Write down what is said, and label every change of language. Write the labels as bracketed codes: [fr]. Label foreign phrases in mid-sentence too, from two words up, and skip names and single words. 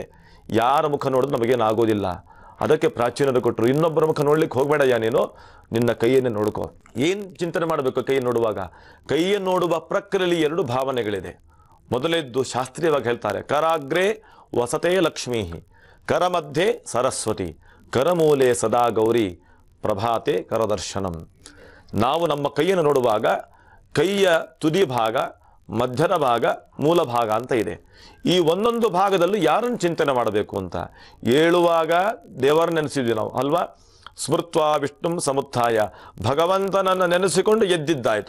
[kn] ಯಾರ ಮುಖ ನೋಡಿದ್ರೆ ನಮಗೇನಾಗೋದಿಲ್ಲ. ಅದಕ್ಕೆ ಪ್ರಾಚೀನರು ಕೊಟ್ಟರು, ಇನ್ನೊಬ್ಬರ ಮುಖ ನೋಡ್ಲಿಕ್ಕೆ ಹೋಗಬೇಡಯ್ಯ, ನೀನು ನಿನ್ನ ಕೈಯನ್ನೇ ನೋಡ್ಕೋ. ಏನು ಚಿಂತನೆ ಮಾಡಬೇಕು ಕೈಯನ್ನು ನೋಡುವಾಗ? ಕೈಯನ್ನು ನೋಡುವ ಪ್ರಕ್ರಿಯೆಯಲ್ಲಿ ಎರಡು ಭಾವನೆಗಳಿದೆ. ಮೊದಲೇದ್ದು ಶಾಸ್ತ್ರೀಯವಾಗಿ ಹೇಳ್ತಾರೆ, [sa] ಕರಾಗ್ರೇ ವಸತೆ ಲಕ್ಷ್ಮೀ, ಕರ ಮಧ್ಯೆ ಸರಸ್ವತಿ, ಕರಮೂಲೆ ಸದಾ ಗೌರಿ, ಪ್ರಭಾತೆ ಕರದರ್ಶನಂ. [kn] ನಾವು ನಮ್ಮ ಕೈಯನ್ನು ನೋಡುವಾಗ ಕೈಯ ತುದಿ ಭಾಗ, ಮಧ್ಯದ ಭಾಗ, ಮೂಲ ಭಾಗ ಅಂತ ಇದೆ. ಈ ಒಂದೊಂದು ಭಾಗದಲ್ಲೂ ಯಾರನ್ನು ಚಿಂತನೆ ಮಾಡಬೇಕು ಅಂತ ಏಳುವಾಗ ದೇವರ ನೆನೆಸಿದ್ವಿ ನಾವು ಅಲ್ವಾ. [sa] ಸ್ಮೃತ್ವಾ ವಿಷ್ಣುಂ ಸಮುತ್ಥಾಯ, [kn] ಭಗವಂತನನ್ನು ನೆನೆಸಿಕೊಂಡು ಎದ್ದಿದ್ದಾಯಿತು.